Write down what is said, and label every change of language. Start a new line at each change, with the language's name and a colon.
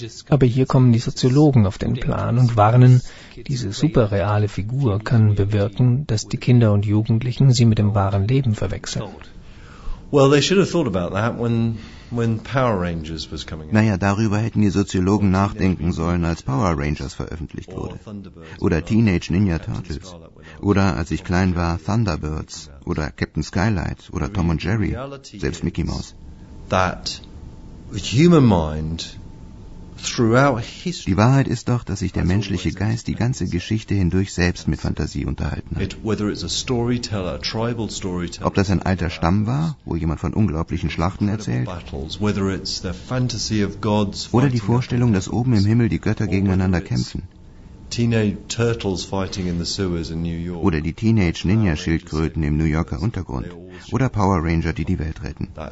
German: Aber hier kommen die Soziologen auf den Plan und warnen, diese superreale Figur kann bewirken, dass die Kinder und Jugendlichen sie mit dem wahren Leben verwechseln.
English: Well, they should have thought about that when Power Rangers was coming out.
German: Naja, darüber hätten die Soziologen nachdenken sollen, als Power Rangers veröffentlicht wurde. Oder Teenage Ninja Turtles. Oder, als ich klein war, Thunderbirds. Oder Captain Skylight. Oder Tom und Jerry. Selbst Mickey Mouse.
English: That the human mind throughout history.
German: Die Wahrheit ist doch, dass sich der menschliche Geist die ganze Geschichte hindurch selbst mit Fantasie unterhalten hat. Ob das ein alter Stamm war, wo jemand von unglaublichen Schlachten erzählt, oder die Vorstellung, dass oben im Himmel die Götter gegeneinander kämpfen, oder die Teenage Ninja Schildkröten im New Yorker Untergrund, oder Power Ranger, die die Welt retten.